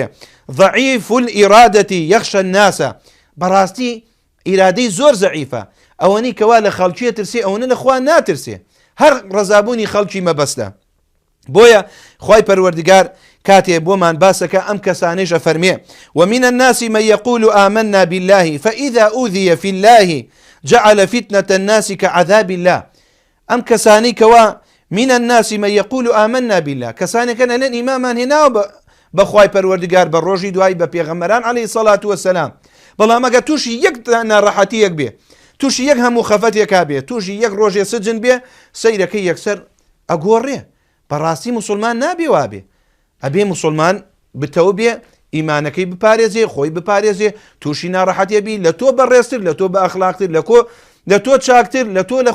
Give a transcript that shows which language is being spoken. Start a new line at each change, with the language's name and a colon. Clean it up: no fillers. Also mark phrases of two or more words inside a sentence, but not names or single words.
Arabic: ضعیف الئیرادەتی یەخشە الناسە،
Central Kurdish: بەڕاستی ئیرادەی زۆر زەعیفە، ئەوەنی کەوا لە خەڵکیە ترسێ، ئەوەنە لەخوا ناترسێ، هەر ڕەزابوونی خەڵکی مەبەستە. بۆیە خوای پەروەردگار کاتێ بۆمان باسەکە ئەم کەسانەیش ئەفەرمێ
Arabic: ومن الناس من يقول آمنا بالله فإذا أوذي في الله جعل فتنة الناس كعذاب الله.
Central Kurdish: ئەم کەسانەی کەوا
Arabic: من الناس من يقول آمنا بالله
Central Kurdish: کەسانێکە لەلەن ئیمامان هێناوە بەخوای پەروەردگار بە ڕۆژی دوای بە پێغەمبەران
Arabic: عەلەیهی سەڵات وەسەلام
Central Kurdish: بەڵام ئەگە تووشی یەک ناڕەحەتیەک بێ تووشی یەک هەموو خەفەتێکا بێ تووشی یەک ڕۆژێ سجن بێ سەیرەکەی یەکسەر ئەگۆڕێ بەڕاستی موسڵمان نابێ وابێ ئەبێ موسڵمان بتەوە بێ ئیمانەکەی بپارێزێ خۆی بپارێزێ تووشی ناڕەحەتیە بی لە تۆ بەڕێزتر لە تۆ بە ئەخلاقتر لە تۆ چاکتر لە تۆ لە